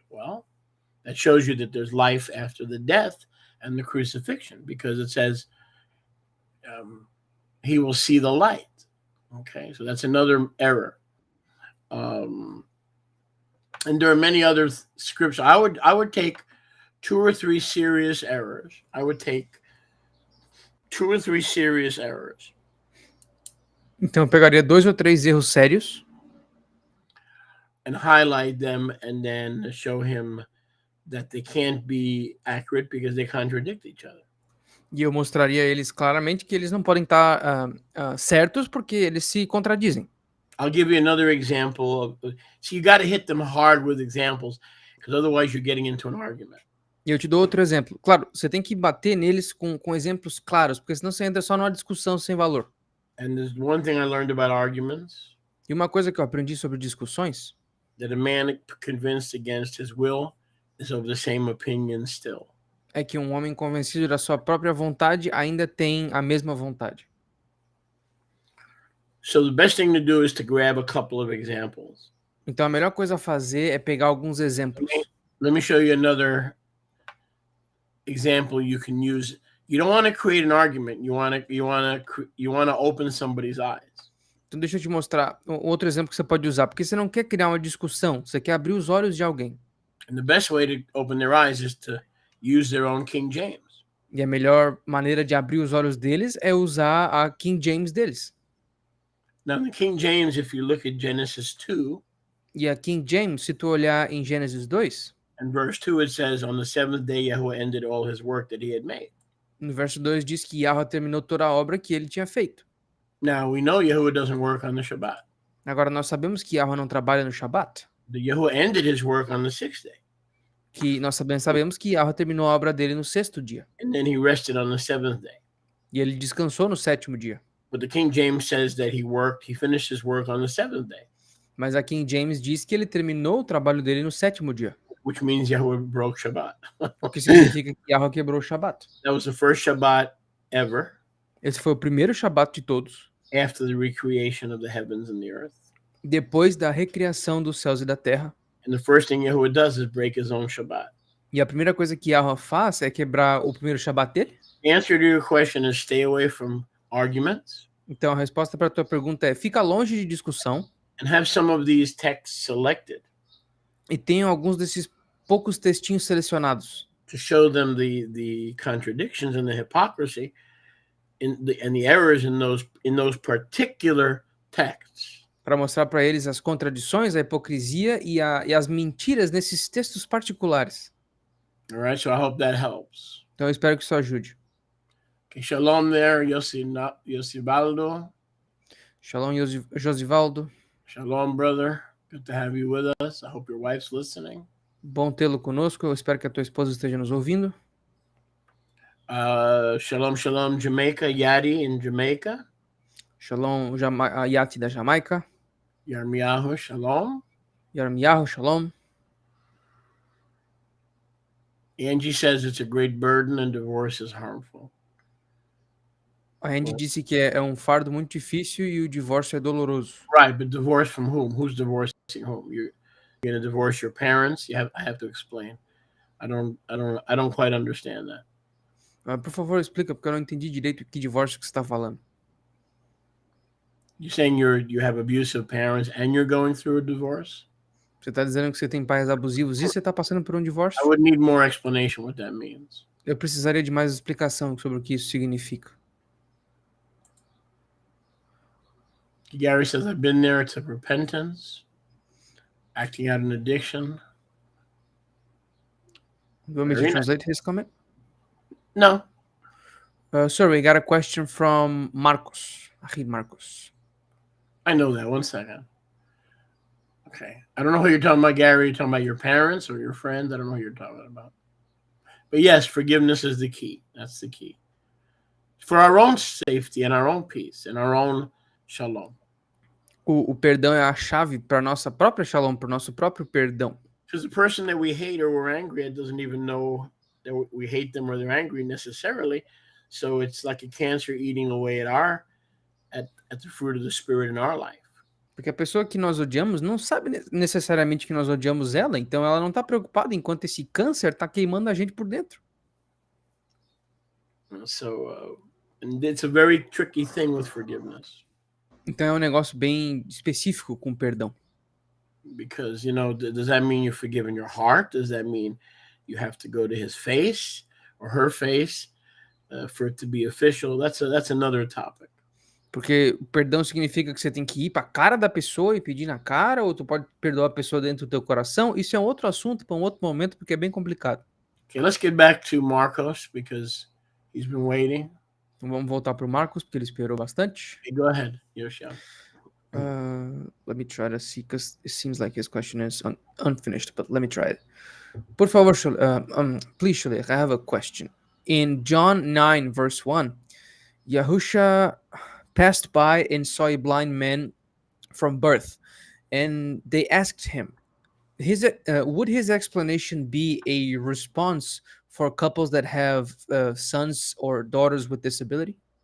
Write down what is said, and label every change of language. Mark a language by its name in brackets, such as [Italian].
[English] Well, that shows you that there's life after the death and the crucifixion, because it says he will see the light. Okay, so that's another error. And there are many other scriptures. I would take 2 or 3 serious errors. I would take 2 or 3 serious errors. [Portuguese] Então eu pegaria 2 ou 3 erros sérios [English] and highlight them and then show him that they can't be accurate because they contradict each other. [Portuguese] e eu mostraria a eles claramente que eles não podem estar certos porque eles se contradizem. [English] I'll give you another example. So you got to hit them hard with examples, because otherwise you're getting into an argument. [Portuguese] E eu te dou outro exemplo. Claro, você tem que bater neles com exemplos claros, porque senão você entra só numa discussão sem valor. [English] And there's one thing I learned about arguments, [Portuguese] E uma coisa que eu aprendi sobre discussões, [English] that a man convinced against his will is of the same opinion still. [Portuguese] é que um homem convencido da sua própria vontade ainda tem a mesma vontade. [English] So the best thing to do is to grab a couple of examples. [Portuguese] Então a melhor coisa a fazer é pegar alguns exemplos. [English] Let me show you another example you can use. You don't want to create an argument. You want to open somebody's eyes. [Portuguese] Então deixa eu te mostrar outro exemplo que você pode usar, porque você não quer criar uma discussão, você quer abrir os olhos de alguém. [English] And the best way to open their eyes is to use their own King James. [Portuguese] E a melhor maneira de abrir os olhos deles é usar a King James deles. [English] Now, the King James, if you look at Genesis 2, [Portuguese] E a King James, se tu olhar em Gênesis 2, [English] and verse 2, it says, on the seventh day, Yahweh ended all his work that he had made. [Portuguese] no verso 2 diz que Yahweh terminou toda a obra que ele tinha feito. [English] Now, we know Yahweh doesn't work on the Shabbat. [Portuguese] Agora nós sabemos que Yahweh não trabalha no Shabat, [English] The Yahweh ended his work on the sixth day, [Portuguese] que nós sabemos que Yahweh terminou a obra dele no 6º dia, [English] and then he rested on the seventh day. [Portuguese] e ele descansou no 7º dia. [English] But the King James says that he finished his work on the seventh day, [Portuguese] Mas a King James diz que ele terminou o trabalho dele no 7º dia, [English] which means Yahweh broke Shabbat. [Portuguese] o que significa que Yahweh quebrou o Shabat. [English] That was the first Shabbat ever [Portuguese] Esse foi o primeiro Shabat de todos, [English] after the recreation of the heavens and the earth. [Portuguese] depois da recriação dos céus e da terra. [English] And the first thing Yahweh does is break his own Shabbat. [Portuguese] E a primeira coisa que Yahweh faz é quebrar o primeiro Shabat dele. [English] The answer to your question is stay away from arguments [Portuguese] Então a resposta para a tua pergunta é: fica longe de discussão [English] and have some of these texts selected. [Portuguese] e tenha alguns desses poucos textinhos selecionados. [English] to show them the contradictions and the hypocrisy and the errors in those particular texts. [Portuguese] Para mostrar para eles as contradições, a hipocrisia e as mentiras nesses textos particulares. [English] All right, so I hope that helps. [Portuguese] Então eu espero que isso ajude. [English] Okay, shalom there, Yosivaldo. [Portuguese] Shalom, Josivaldo. [English] Shalom, brother. Good to have you with us. I hope your wife's listening. [Portuguese] Bom tê-lo conosco. Eu espero que a tua esposa esteja nos ouvindo. [English] Shalom, Jamaica. Yadi in Jamaica. [Portuguese] Shalom, Yati da Jamaica. [English] Yarmiyahu, shalom. [Portuguese] Yarmiyahu, shalom. [English] Angie says it's a great burden and divorce is harmful. [Portuguese] A Andy disse que é um fardo muito difícil e o divórcio é doloroso. [English] Right, but divorce from whom? Who's divorcing whom? You're going to divorce your parents? I have to explain. I don't quite understand that. [Portuguese] Por favor, explica, porque eu não entendi direito que divórcio que você está falando. [English] You're saying you have abusive parents and you're going through a divorce? [Portuguese] Você está dizendo que você tem pais abusivos e você está passando por um divórcio? [English] I would need more explanation what that means. [Portuguese] Eu precisaria de mais explicação sobre o que isso significa. [English] Gary says, I've been there. It's a repentance, acting out an addiction. You want me to translate his comment? No. Sir, we got a question from Marcos. Ahid Marcos. I know that. One second. Okay. I don't know who you're talking about, Gary. You're talking about your parents or your friends? I don't know who you're talking about. But yes, forgiveness is the key. That's the key. For our own safety and our own peace and our own shalom. [Portuguese] O perdão é a chave para nossa própria shalom, para o nosso próprio perdão. [English] Because the person that we hate or we're angry at doesn't even know that we hate them or they're angry necessarily. So it's like a cancer eating away at the fruit of the spirit in our life. [Portuguese] Porque a pessoa que nós odiamos não sabe necessariamente que nós odiamos ela, então ela não está preocupada enquanto esse câncer está queimando a gente por dentro. [English] So and it's a very tricky thing with forgiveness. [Portuguese] Então é um negócio bem específico com perdão. [English] Because, does that mean you're forgiving your heart? Does that mean you have to go to his face or her face for it to be official? That's another topic. [Portuguese] Porque o perdão significa que você tem que ir para a cara da pessoa e pedir na cara, ou tu pode perdoar a pessoa dentro do teu coração. Isso é um outro assunto para um outro momento, porque é bem complicado. [English] Okay, let's get back to Marcos because he's been waiting. [Portuguese] Então vamos voltar para o Marcos, porque ele esperou bastante. [English] Okay, go ahead, Yoshia. Let me try to see, because it seems like his question is unfinished, but let me try it. [Portuguese] Por favor, [English] please, Shuleich, I have a question. In John 9, verse 1, Yahusha passed by and saw a blind man from birth, and they asked him, would his explanation be a response for couples that have sons or daughters with disability?